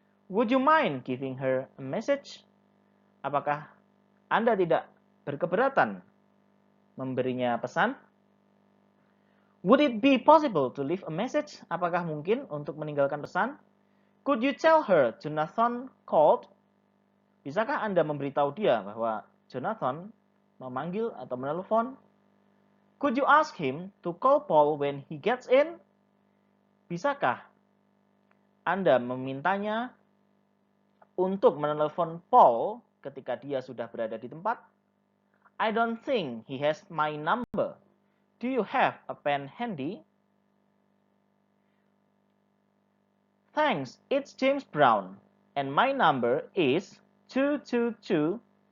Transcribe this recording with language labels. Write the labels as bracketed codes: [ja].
[en] Would you mind giving her a message? [id] Apakah Anda tidak berkeberatan memberinya pesan? [en] Would it be possible to leave a message? [id] Apakah mungkin untuk meninggalkan pesan? [en] Could you tell her Jonathan called? [id] Bisakah Anda memberitahu dia bahwa Jonathan memanggil atau menelpon? [en] Could you ask him to call Paul when he gets in? [id] Bisakah Anda memintanya untuk menelpon Paul ketika dia sudah berada di tempat? [en] I don't think he has my number. Do you have a pen handy? Thanks, it's James Brown, and my number is 2223456.